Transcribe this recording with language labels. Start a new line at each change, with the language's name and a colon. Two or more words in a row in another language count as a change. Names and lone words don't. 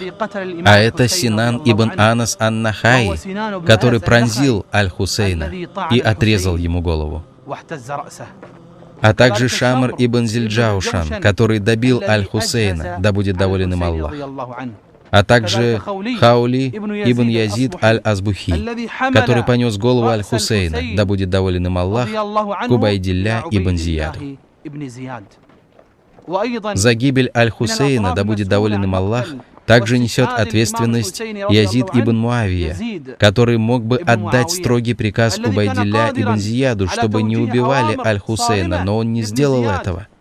Russian: А это Синан ибн Анас ан-Нахаи, который пронзил Аль-Хусейна и отрезал ему голову. А также Шамр ибн Зильджаушан, который добил Аль-Хусейна, да будет доволен им Аллах. А также Хаули ибн Язид аль-Азбухи, который понес голову Аль-Хусейна, да будет доволен им Аллах, к Убайдилля ибн Зияду. За гибель Аль-Хусейна, да будет доволен им Аллах, также несет ответственность Язид ибн Муавия, который мог бы отдать строгий приказ Убайдилля ибн Зияду, чтобы не убивали Аль-Хусейна, но он не сделал этого.